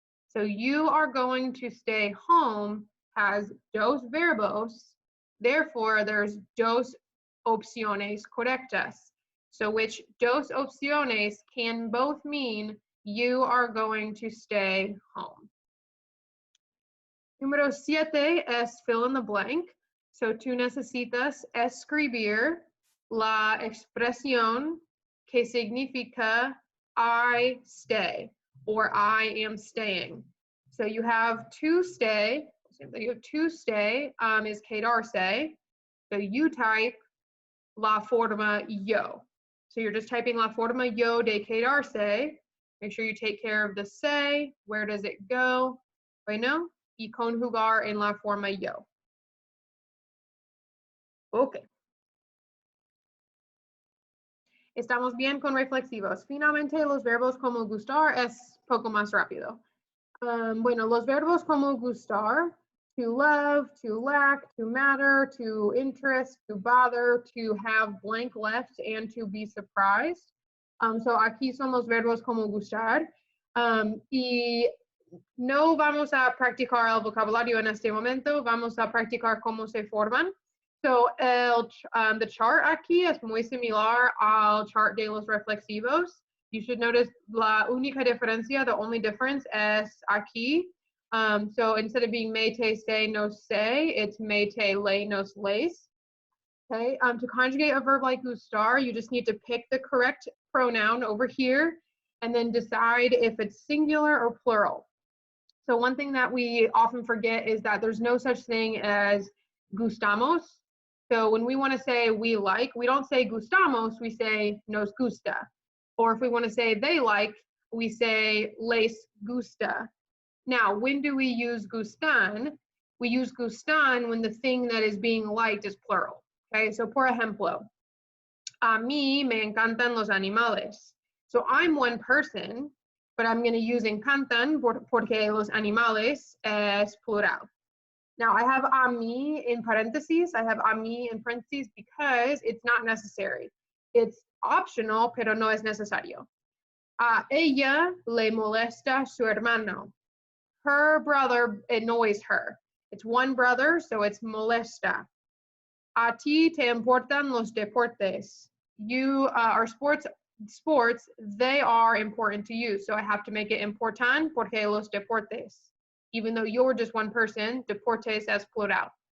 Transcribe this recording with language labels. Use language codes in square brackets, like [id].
[en] So, you are going to stay home has [es] dos verbos. [en] Therefore, there's [es] dos opciones correctas. [en] So, which dos opciones can both mean you are going to stay home. [es] Número 7 es [en] fill in the blank. [es] So, tú necesitas escribir la expresión que significa [en] I stay or I am staying. So, you have to stay. You have to stay is quedarse. So, you type la forma yo. So, you're just typing [es] la forma yo de quedarse. [en] Make sure you take care of the say. Where does it go? [es] Bueno, y conjugar en la forma yo. [en] Okay. [es] Estamos bien con reflexivos. Finalmente, los verbos como gustar es poco más rápido. Bueno, los verbos como gustar, [en] to love, to lack, to matter, to interest, to bother, to have blank left, and to be surprised. [es] So aquí son los verbos como gustar. [en] Y [es] no vamos a practicar el vocabulario en este momento, vamos a practicar cómo se forman. [en] So, the chart [es] aquí es muy similar al chart de los reflexivos. [en] You should notice [es] la única diferencia, [en] the only difference es aquí. So instead of being me, te, se, nos, se, it's me, te, le, nos, les. Okay, to conjugate a verb like gustar, you just need to pick the correct pronoun over here and then decide if it's singular or plural. So one thing that we often forget is that there's no such thing as gustamos. So when we want to say we like, we don't say gustamos, we say nos gusta. Or if we want to say they like, we say les gusta. Now, when do we use gustan? We use gustan when the thing that is being liked is plural. Okay, so por ejemplo, [es] a mí me encantan los animales. [en] So I'm one person, but I'm going to use encantan [es] porque los animales es plural. [en] Now I have a mí in parentheses. I have a mí in parentheses because it's not necessary. It's optional, [es] pero no es necesario. A ella le molesta su hermano. [en] Her brother annoys her. It's one brother, so it's molesta. [es] A ti te importan los deportes. [en] You are sports, they are important to you. So I have to make it important [es] porque los deportes. [en] Even though you're just one person, [es] deportes es plural.